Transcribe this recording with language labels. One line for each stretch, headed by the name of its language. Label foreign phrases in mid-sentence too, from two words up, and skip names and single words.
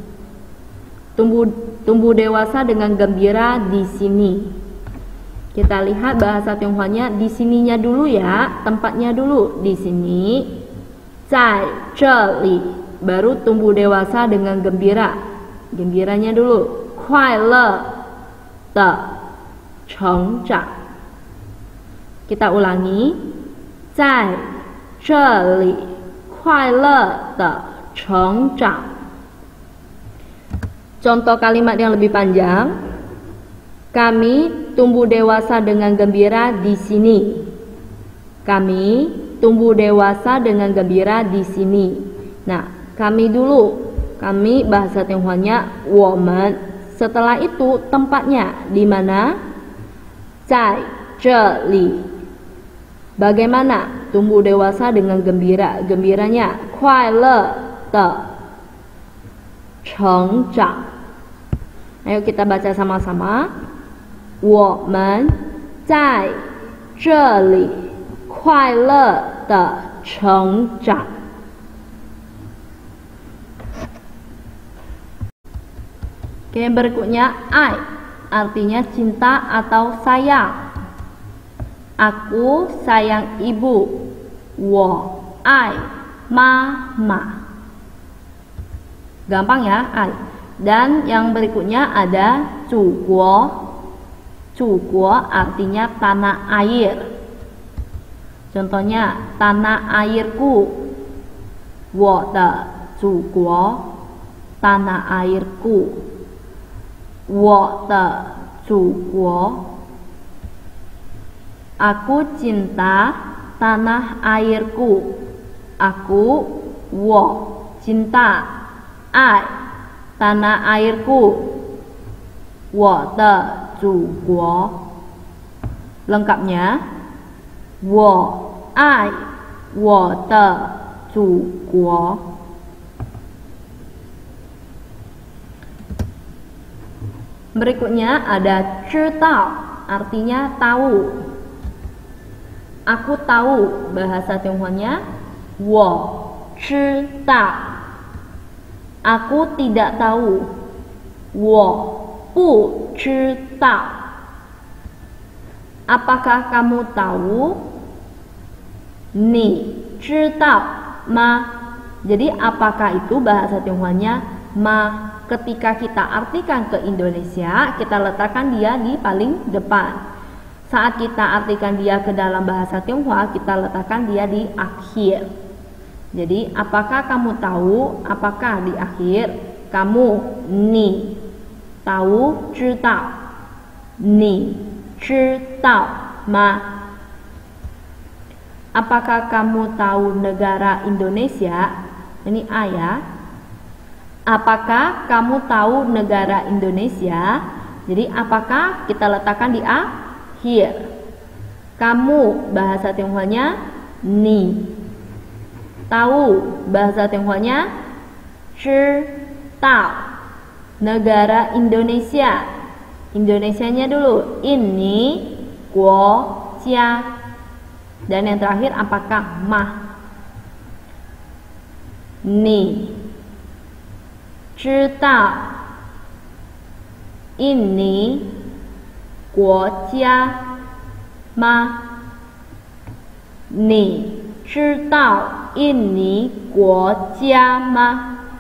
Indonesian: Tumbuh dewasa dengan gembira di sini. Kita lihat bahasa Tionghoanya di sininya dulu ya, tempatnya dulu di sini.
Chinese: 在这里,
Indonesian: baru tumbuh dewasa dengan gembira. Gembiranya dulu.
Chinese: 快乐的成长.
Indonesian: Kita ulangi.
Chinese: Zai 这里快乐的成长.
Indonesian: Contoh kalimat yang lebih panjang. Kami tumbuh dewasa dengan gembira di sini. Kami tumbuh dewasa dengan gembira di sini. Nah, kami dulu. Kami bahasa Tionghoanya woman. Setelah itu tempatnya di mana?
Chinese: 在这里.
Indonesian: Bagaimana tumbuh dewasa dengan gembira?
Chinese: Gembiranya 快乐的成长.
Indonesian: Ayo kita baca sama-sama.
Chinese: 我们在这里快乐的成长.
Indonesian: Oke, yang berikutnya ai, artinya cinta atau sayang. Aku sayang ibu.
Chinese: 我爱妈妈.
Indonesian: Gampang ya, ai. Dan yang berikutnya ada zuguo. Zuguo artinya tanah air. Contohnya tanah airku.
Chinese: 我的祖国,
Indonesian: tanah airku.
Chinese: 我的祖国,
Indonesian: aku cinta tanah airku. Aku, wo, cinta, ai, tanah airku.
Chinese: 我的祖国. Lengkapnya, 我爱我的祖国.
Indonesian: Berikutnya ada 知道, artinya tahu. Aku tahu, bahasa Tionghoanya
Chinese: 我知道.
Indonesian: Aku tidak tahu,
Chinese: 我不知道.
Indonesian: Apakah kamu tahu?
Chinese: 你知道吗?
Indonesian: Jadi apakah itu bahasa Tionghoanya ma. Ketika kita artikan ke Indonesia, kita letakkan dia di paling depan. Saat kita artikan dia ke dalam bahasa Tionghoa, kita letakkan dia di akhir. Jadi apakah kamu tahu? Apakah di akhir? Kamu, ni, tahu,
Chinese: 知道. Ni 知道吗?
Indonesian: Apakah kamu tahu negara Indonesia? Ini ayah. Apakah kamu tahu negara Indonesia? Jadi apakah kita letakkan di akhir. Kamu bahasa Tionghoanya ni. Tahu bahasa Tionghoanya 知道. Negara Indonesia. Indonesianya dulu. Ini guo jia. Dan yang terakhir apakah mah?
Chinese: Ni 知道 ini 国家吗? Ni 知道 ini 国家吗?